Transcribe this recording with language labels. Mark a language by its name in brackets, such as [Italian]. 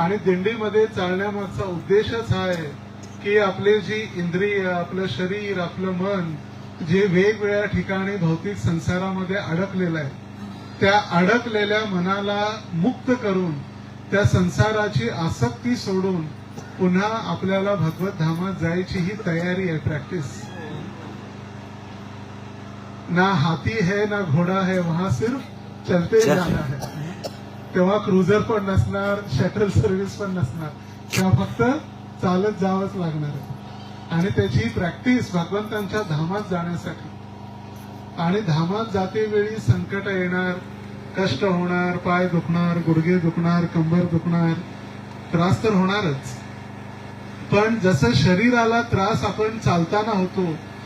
[Marathi] आणि दिंडीमध्ये चालण्यामागचा उद्देशच हा आहे की आपले जी इंद्रिय, आपलं शरीर, आपलं मन जे वेगवेगळ्या ठिकाणी भौतिक संसारामध्ये अडकलेलं आहे, त्या अडकलेल्या मनाला मुक्त करून त्या संसाराची आसक्ती सोडून पुन्हा आपल्याला भगवत धामात जायची ही तयारी आहे, प्रॅक्टिस। [Hindi] ना हाती है ना घोडा है, वहां सिर्फ चलते जाना है। [Marathi] तेव्हा क्रुझर पण नसणार, शटल सर्व्हिस पण नसणार, तेव्हा फक्त चालत जावंच लागणार आहे। आणि त्याची प्रॅक्टिस भगवंतांच्या धामात जाण्यासाठी। आणि धामात जाते वेळी संकट येणार, कष्ट होणार, पाय दुखणार, गुडघे दुखणार, कंबर दुखणार, त्रास तर होणारच। पण जसं शरीराला त्रास आपण चालताना होतो